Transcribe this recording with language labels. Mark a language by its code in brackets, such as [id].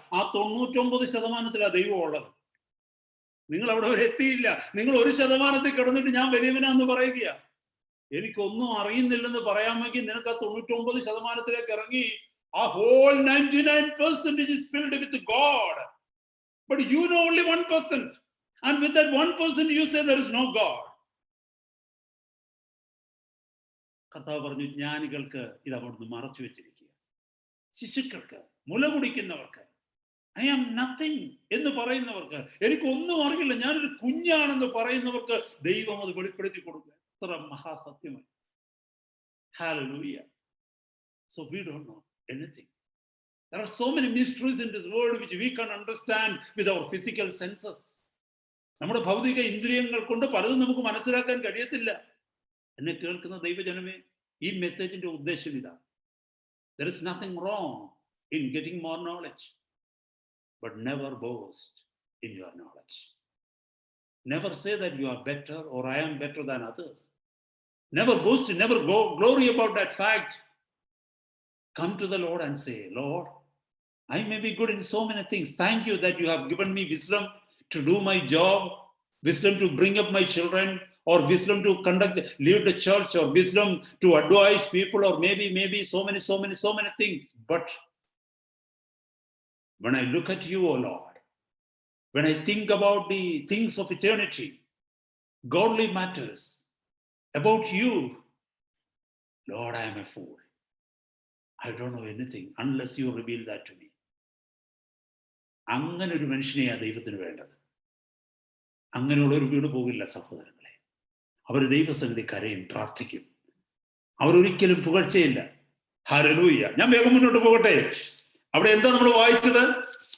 [ml] ആ 99%-ത്തിലാ ദൈവം ഉള്ളത്. നിങ്ങൾ അവിടെ വരെ എത്തിയില്ല. നിങ്ങൾ 1% കിടന്നിട്ട് ഞാൻ വലിയവനാന്ന് പറയുക. എനിക്കൊന്നും അറിയുന്നില്ലെന്ന് പറയാമെങ്കിൽ നിനക്ക് ആ 99%-ത്തിലേക്ക് ഇറങ്ങി ആ [en] whole 99% is filled with God. But you know only 1%. And with that 1% you say there is no God. [ml] കർത്താവ് പറഞ്ഞു, ജ്ഞാനികൾക്ക് ഇത് അവിടുന്ന് മറച്ചു വെച്ചിരിക്കുക. ശിശുക്കൾക്ക്, മുല കുടിക്കുന്നവർക്ക്, [en] I am nothing [ml] എന്ന് പറയുന്നവർക്ക്, എനിക്കൊന്നും അറിയില്ല, ഞാനൊരു കുഞ്ഞാണെന്ന് പറയുന്നവർക്ക് ദൈവം അത് വെളിപ്പെടുത്തി കൊടുക്കുക. എത്ര മഹാസത്യമായി. Hallelujah. [en] So we don't know anything. There are so many mysteries in this world which we can understand with our physical senses. [ml] നമ്മുടെ ഭൗതിക ഇന്ദ്രിയങ്ങൾ കൊണ്ട് പലതും നമുക്ക് മനസ്സിലാക്കാൻ കഴിയത്തില്ല. എന്നെ കേൾക്കുന്ന ദൈവജനമേ, ഈ മെസ്സേജിന്റെ ഉദ്ദേശം ഇതാ: [en] there is nothing wrong in getting more knowledge, but never boast in your knowledge. Never say that you are better or I am better than others. Never boast, never glory about that fact. Come to the Lord and say, Lord, I may be good in so many things. Thank you that you have given me wisdom to do my job, wisdom to bring up my children, or wisdom to lead the church, or wisdom to advise people, or maybe so many things. But when I look at you, O Lord, when I think about the things of eternity, godly matters, about you, Lord, I am a fool. I don't know anything unless you reveal that to me. [ml] അങ്ങനെ ഒരു മനുഷ്യനെയാണ് ദൈവത്തിന് വേണ്ടത്. അങ്ങനെയുള്ളൊരു വീട് പോകില്ല സഹോദരങ്ങളെ. അവർ ദൈവസന്നിധി കരയും, പ്രാർത്ഥിക്കും. അവരൊരിക്കലും പുകഴ്ചയില്ല. ഹല്ലേലൂയ. ഞാൻ വേഗം മുന്നോട്ട് പോകട്ടെ. അവിടെ എന്താ നമ്മൾ വായിച്ചത്?